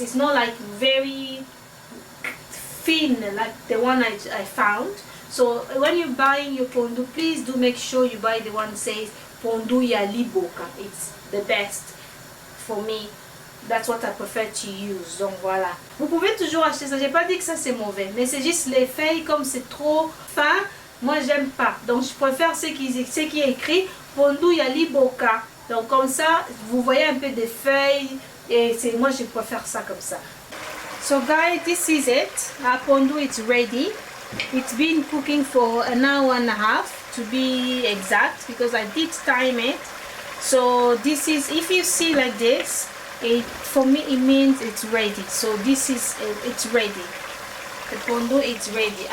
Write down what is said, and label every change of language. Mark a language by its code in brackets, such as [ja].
[en] It's not like very thin like the one I found. So when you're buying your pondu, please do make sure you buy the one that says pondu ya liboka. It's the best for me. That's what I prefer to use. [fr] Donc voilà. Vous pouvez toujours acheter ça. J'ai pas dit que ça c'est mauvais, mais c'est juste les feuilles, comme c'est trop fin, moi j'aime pas. Donc je préfère ce qui est écrit pondu ya liboka. Donc comme ça, vous voyez un peu des feuilles et moi je préfère ça comme ça. [en] So guys, this is it. Our pondu is ready. It's been cooking for an hour and a half to be exact because I did time it. So this is, if you see like this, for me it means it's ready. So this is it's ready. The pondu is ready.